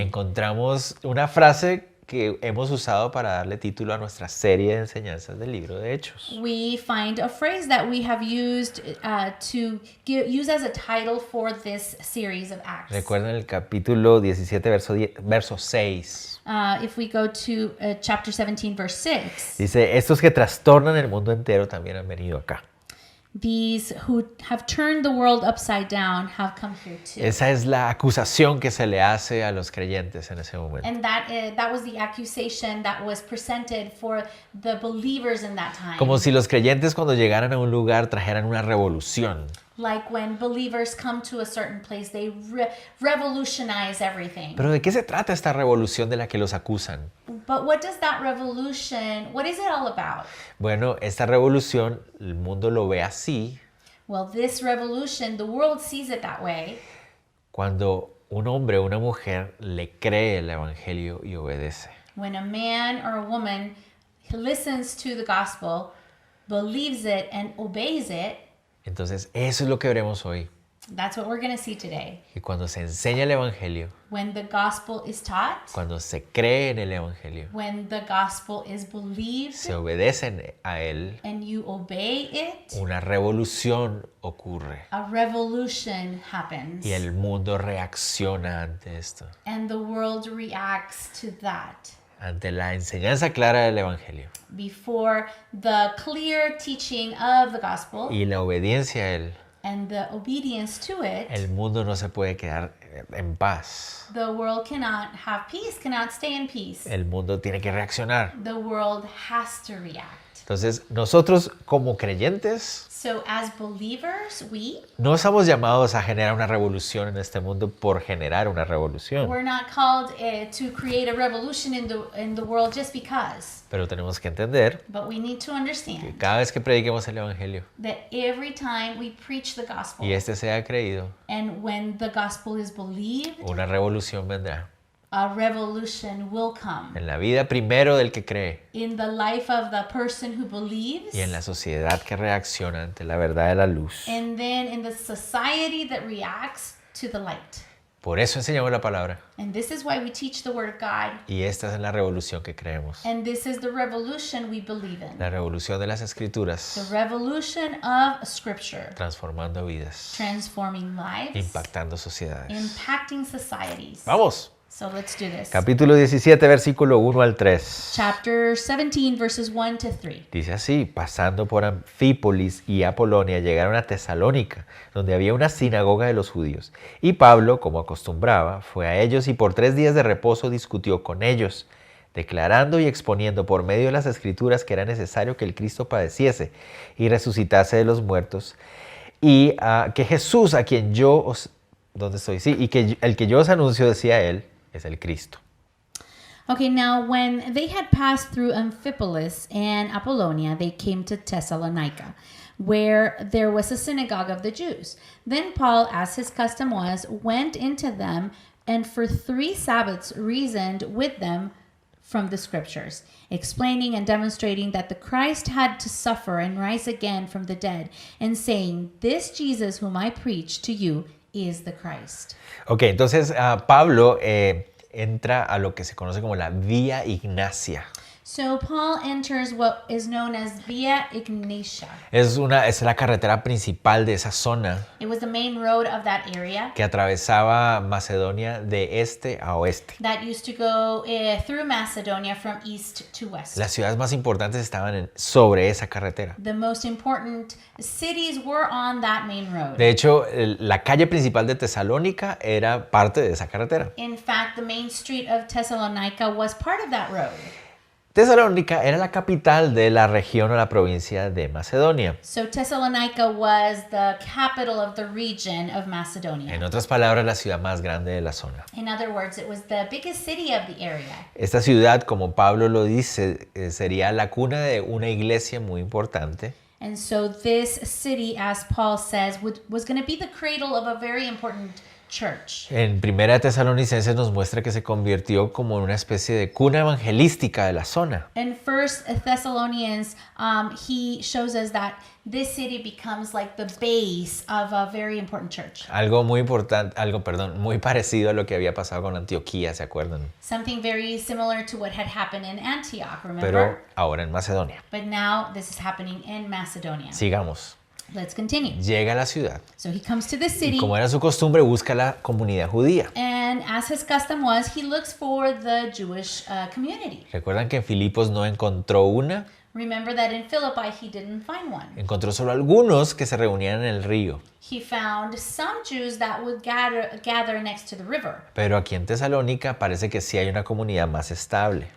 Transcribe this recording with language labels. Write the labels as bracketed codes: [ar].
[es] encontramos una frase que hemos usado para darle título a nuestra serie de enseñanzas del libro de Hechos. [en] we find a phrase that we have used to use as a title for this series of Acts. [es] Recuerden el capítulo 17, verso 6. [en] If we go to chapter 17, verse 6, [es] Dice, estos que trastornan el mundo entero también han venido acá. [en] these who have turned the world upside down have come here too. [es] Esa es la acusación que se le hace a los creyentes en ese momento. [en] And that was the accusation that was presented for the believers in that time. [es] Como si los creyentes cuando llegaran a un lugar trajeran una revolución. [en] Like when believers come to a certain place, they revolutionize everything. [es] Pero ¿de qué se trata esta revolución de la que los acusan? [en] But what does that revolution, what is it all about? [es] Bueno, esta revolución, el mundo lo ve así [en] Well, this revolution, the world sees it that way [es] cuando un hombre o una mujer le cree el evangelio y obedece. [en] when a man or a woman listens to the gospel, believes it, and obeys it. [es] Entonces, eso es lo que veremos hoy. [en] That's what we're going to see today. [es] Y cuando se enseña el evangelio, [en] When the gospel is taught, [es] cuando se cree en el evangelio, [en] when the gospel is believed, [es] se obedecen a él, [en] and you obey it, [es] una revolución ocurre. [en] a revolution happens. [es] Y el mundo reacciona ante esto, [en] And the world reacts to that. [es] ante la enseñanza clara del evangelio [en] Before the clear teaching of the gospel [es] y la obediencia a él. [en] and the obedience to it, [es] El mundo no se puede quedar en paz. [en] The world cannot have peace, cannot stay in peace. [es] El mundo tiene que reaccionar. [en] The world has to react. [es] Entonces, nosotros como creyentes [en] So as believers, [es] no estamos llamados a generar una revolución en este mundo por generar una revolución. [en] we're not called to create a revolution in the world just because. [es] Pero tenemos que entender [en] But we need to understand [es] cada vez que prediquemos el Evangelio [en] that every time we preach the gospel [es] y este sea creído, [en] and when the gospel is believed, [es] una revolución vendrá [en] a revolution will come [es] en la vida primero del que cree [en] in the life of the person who believes [es] y en la sociedad que reacciona ante la verdad de la luz. [en] and then in the society that reacts to the light. [es] Por eso enseñamos la palabra [en] And this is why we teach the word of God. [es] y esta es la revolución que creemos. [en] And this is the revolution we believe in. [es] La revolución de las [en] The [es] Escrituras, [en] revolution of Scripture, [es] transformando vidas, [en] transforming lives, [es] impactando sociedades. [en] impacting societies. [es] Vamos. [en] So let's do this. [es] Capítulo 17, versículo 1 al 3. [en] Chapter 17, verses 1 to 3. [es] Dice así: pasando por Anfípolis y Apolonia, llegaron a Tesalónica, donde había una sinagoga de los judíos. Y Pablo, como acostumbraba, fue a ellos y por 3 días de reposo discutió con ellos, declarando y exponiendo por medio de las Escrituras que era necesario que el Cristo padeciese y resucitase de los muertos, y que Jesús, a quien yo os... ¿Dónde estoy? Sí, y que el que yo os anuncio, decía él, es el Cristo. [en] Okay, now when they had passed through Amphipolis and Apollonia, they came to Thessalonica, where there was a synagogue of the Jews. Then Paul, as his custom was, went into them and for 3 Sabbaths reasoned with them from the scriptures, explaining and demonstrating that the Christ had to suffer and rise again from the dead, and saying, "This Jesus whom I preach to you is the Christ." [es] Ok, entonces Pablo entra a lo que se conoce como la Vía Ignacia. [en] So Paul enters what is known as Via Ignatia. [es] Es la carretera principal de esa zona [en] It was the main road of that area [es] que atravesaba Macedonia de este a oeste. [en] that used to go through Macedonia from east to west. [es] Las ciudades más importantes estaban sobre esa carretera. [en] The most important cities were on that main road. [es] De hecho, la calle principal de Tesalónica era parte de esa carretera. [en] In fact, the main street of Thessalonica was part of that road. [es] Tesalónica era la capital de la región o la provincia de Macedonia. [en] So Thessalonica was the capital of the region of Macedonia. [es] En otras palabras, la ciudad más grande de la zona. [en] In other words, it was the biggest city of the area. [es] Esta ciudad, como Pablo lo dice, sería la cuna de una iglesia muy importante. [en] And so this city, as Paul says, was going to be the cradle of a very important church. [es] En Primera Tesalonicenses nos muestra que se convirtió como en una especie de cuna evangelística de la zona. [en] In First Thessalonians, he shows us that this city becomes like the base of a very important church. [es] Algo muy importante, muy parecido a lo que había pasado con Antioquía, ¿se acuerdan? [en] Something very similar to what had happened in Antioch, remember? [es] Pero ahora en Macedonia. [en] But now this is happening in Macedonia. [es] Sigamos. [en] Let's continue. [es] Llega a la ciudad [en] So he comes to the [es] y, [en] city, [es] como era su costumbre, busca la comunidad judía. [en] and as his custom was, he looks for the Jewish community. [es] ¿Recuerdan que en Filipos no encontró una? [en] Remember that in Philippi he didn't find one. [es] Encontró solo algunos que se reunían en el río. [en] He found some Jews that would gather next to the river. [es] Pero aquí en Tesalónica parece que sí hay una comunidad más estable.